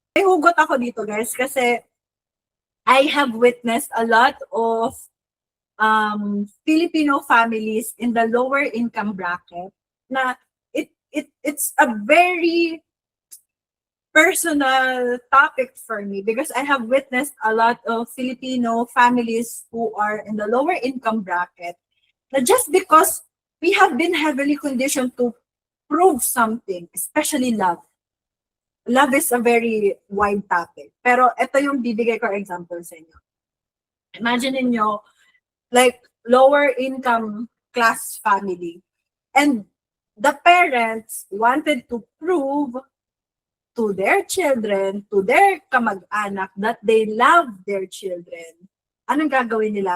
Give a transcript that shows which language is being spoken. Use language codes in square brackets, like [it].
[tl] May hugot ako dito guys [en] kasi I have witnessed a lot of Filipino families in the lower income bracket na it's a very personal topic for me because I have witnessed a lot of Filipino families who are in the lower income bracket na just because we have been heavily conditioned to prove something, especially love. Love is a very wide topic. [tl] Pero ito yung bibigay ko example sa inyo. [en] Imagine niyo like lower income class family. And the parents wanted to prove to their children, to their kamag-anak that they love their children. [tl] Anong gagawin nila?